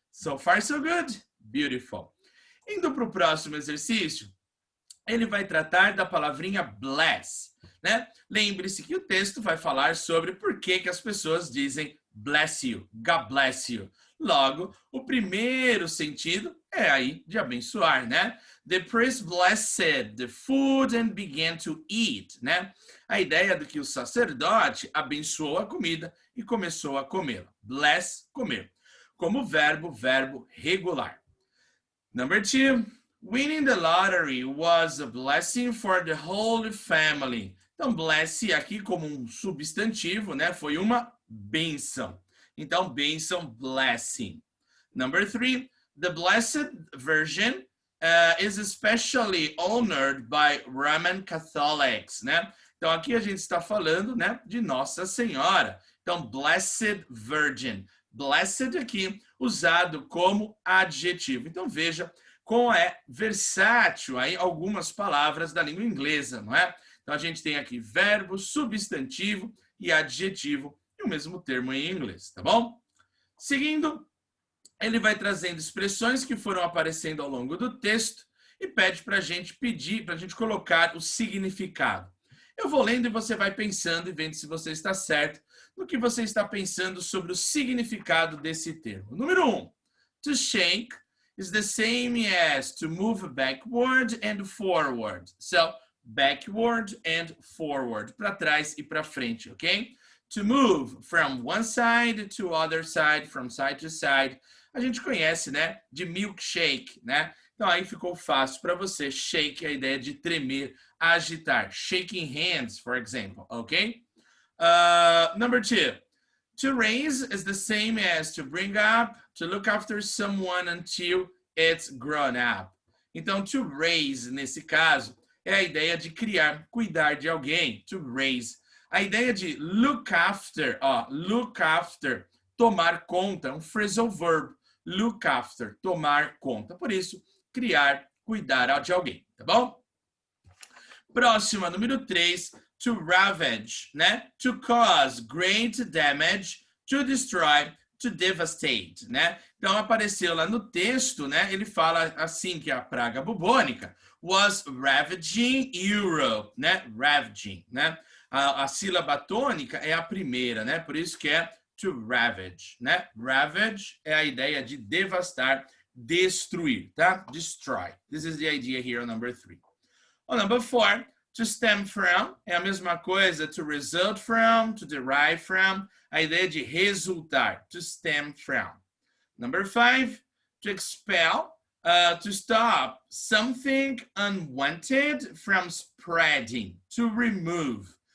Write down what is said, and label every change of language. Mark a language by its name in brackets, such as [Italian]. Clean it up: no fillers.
[English] So far, so good. Beautiful. [Portuguese] Indo para o próximo exercício, ele vai tratar da palavrinha bless, né? Lembre-se que o texto vai falar sobre por que as pessoas dizem [English] bless you, God bless you. [Portuguese] Logo, o primeiro sentido é aí de abençoar, né? [English] The priest blessed the food and began to eat, né? [Portuguese] A ideia de que o sacerdote abençoou a comida e começou a comê-la. Bless, comer. Como verbo regular. [English] Number 2, winning the lottery was a blessing for the whole family. [Portuguese] Então, bless aqui como um substantivo, né? Foi uma bênção. Então, bênção, blessing. [English] Number 3, the Blessed Virgin is especially honored by Roman Catholics, né? [Portuguese] Então, aqui a gente está falando, né, de Nossa Senhora. Então, Blessed Virgin. Blessed aqui, usado como adjetivo. Então, veja como é versátil aí algumas palavras da língua inglesa, não é? Então, a gente tem aqui verbo, substantivo e adjetivo e o mesmo termo em inglês, tá bom? Seguindo, ele vai trazendo expressões que foram aparecendo ao longo do texto e pede para a gente colocar o significado. Eu vou lendo e você vai pensando e vendo se você está certo no que você está pensando sobre o significado desse termo. Número 1, [English] to shake is the same as to move backward and forward. So, backward and forward, [Portuguese] para trás e para frente, ok? [English] To move from one side to other side, from side to side. [Portuguese] A gente conhece, né, de milkshake, né? Então aí ficou fácil para você. Shake é a ideia de tremer, agitar. [English] Shaking hands, for example, ok? Number 2, to raise is the same as to bring up, to look after someone until it's grown up. [Portuguese] Então, to raise, nesse caso, é a ideia de criar, cuidar de alguém, to raise. A ideia de look after, look after, tomar conta, um phrasal verb. Look after, tomar conta. Por isso, criar, cuidar de alguém, tá bom? Próxima, número 3, to ravage, né? [English] To cause great damage, to destroy, to devastate, né? [Portuguese] Então, apareceu lá no texto, né? Ele fala assim que a praga bubônica [English] was ravaging Europe, [Portuguese] né? Ravaging, né? A sílaba tônica é a primeira, né? Por isso que é to ravage, né? Ravage é a ideia de devastar, destruir, tá? [English] Destroy. This is the idea here on number 3. On number 4, to stem from [Portuguese] é a mesma coisa, [English] to result from, to derive from, [Portuguese] a ideia de resultar, [English] to stem from. Number 5, to expel, to stop something unwanted from spreading, to remove.